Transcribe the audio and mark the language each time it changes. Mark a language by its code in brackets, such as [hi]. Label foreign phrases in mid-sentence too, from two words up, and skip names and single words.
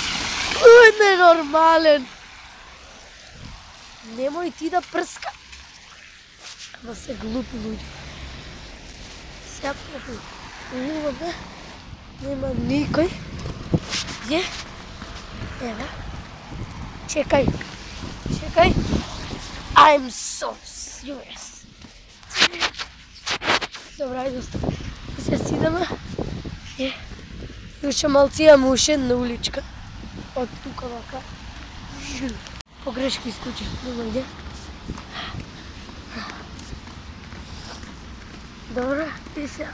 [mk] Кој не е нормален. Немој ти да прска. Ама се глупи луѓе. Сега попливаме. Нема никој. Е? Ева. Чекај. [en] I'm so serious. [mk] Добра, ајде остава. И се сидаме. Уште малци имаме уште една уличка. Од тука вака. Погрешки исклучи. Нема иде. Добро, и сега.